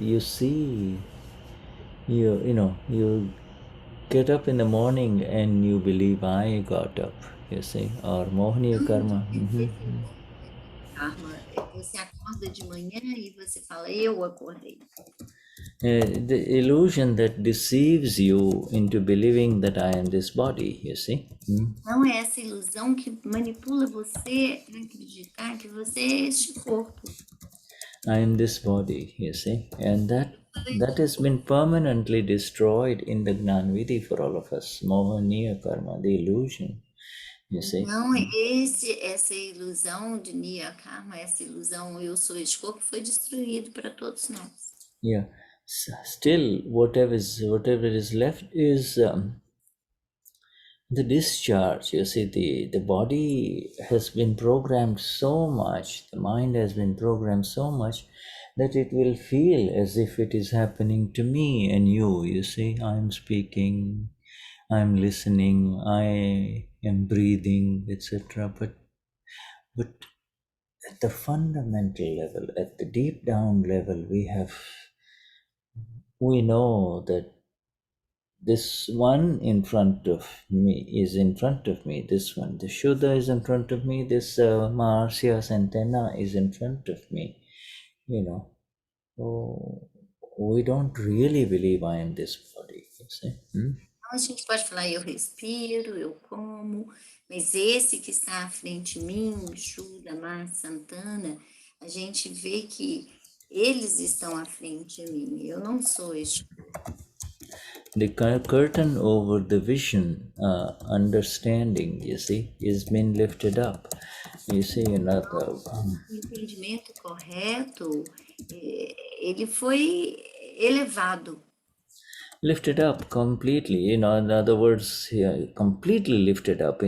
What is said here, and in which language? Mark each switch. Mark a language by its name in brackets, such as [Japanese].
[English] You see, you know, you get up in the morning and you believe I got up, you see, or Mohaniya karma. [Portuguese] Karma, você acorda de manhã e você fala, eu acordei. [English] The illusion that deceives you into believing that I am this body, you see. [Portuguese] Não é essa ilusão que manipula você a acreditar que você é este corpo. [English] I am this body, you see, and that has been permanently destroyed in the Gnanvidhi for all of us. Mohaniya karma, the illusion, you see. [Portuguese] Então, essa ilusão de Niya Karma, essa ilusão eu sou este corpo, foi destruído para todos nós. [English] Yeah. Still, whatever is left is the discharge. You see, the body has been programmed so much, the mind has been programmed so much that it will feel as if it is happening to me and you. You see, I'm speaking, I'm listening, I am breathing, etc. But at the fundamental level, at the deep down level, we know that this one in front of me is in front of me. This one, the Shuddha is in front of me. This Marcia, Santana is in front of me. You know, we don't really believe I am this body. You see? [Portuguese] Então, a gente pode falar, eu respiro, eu como, mas esse que está à frente de mim, o Shuddha, Marcia, Santana, a gente vê que eles estão à frente de mim. Eu não sou este. [English] The curtain over the vision, understanding, you see, is been lifted up. You see, another. [Portuguese] O entendimento correto, ele foi elevado. [English] Lifted up completely, in other words, completely lifted up.